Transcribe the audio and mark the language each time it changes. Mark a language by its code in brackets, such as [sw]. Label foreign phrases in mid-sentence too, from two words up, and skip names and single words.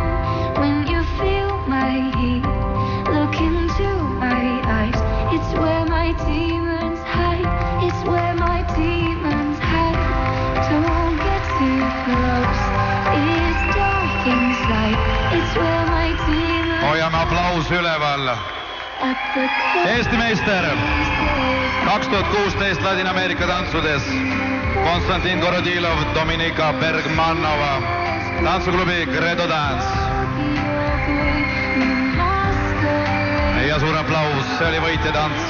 [en] When you feel my heat, look into my eyes. It's where my demons hide. It's where my demons hide. Don't get too close. It's dark inside. It's where my demons. [et] Hoiame aplaus üleval. Eesti meister 2016 Ladina-Ameerika tantsudes. Konstantin Korodilov, Dominika Bergmanova, tantsuklubi Credo Dance. Ja suur aplaus, see oli võitja tants.